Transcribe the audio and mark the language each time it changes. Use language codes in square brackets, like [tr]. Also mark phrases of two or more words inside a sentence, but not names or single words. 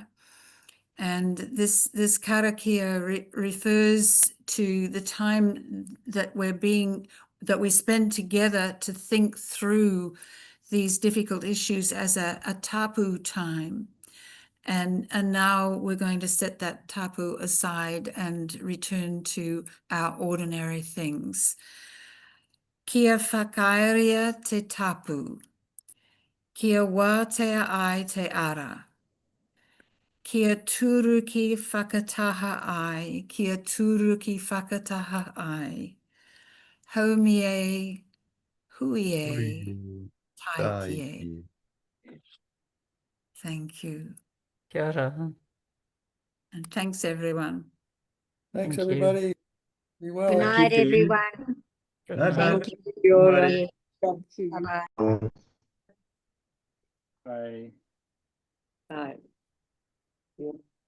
[en] And this karakia refers to the time that we spend together to think through these difficult issues as a tapu time. And now we're going to set that tapu aside and return to our ordinary things. [mi] Kia whakaaeria te tapu, kia wātea ai te ara, kia turuki whakataha ai, kia turuki whakataha ai, haumie, huie, taikie. [en] Thank you. [mi] Kia ora. [en] And thanks, everyone. Thanks, Thank you. everybody. Be well. Good night, you, Judy. everyone. Good Bye-bye. night. Thank you. [mi] Kia ora. [en] Bye-bye. Bye. Bye.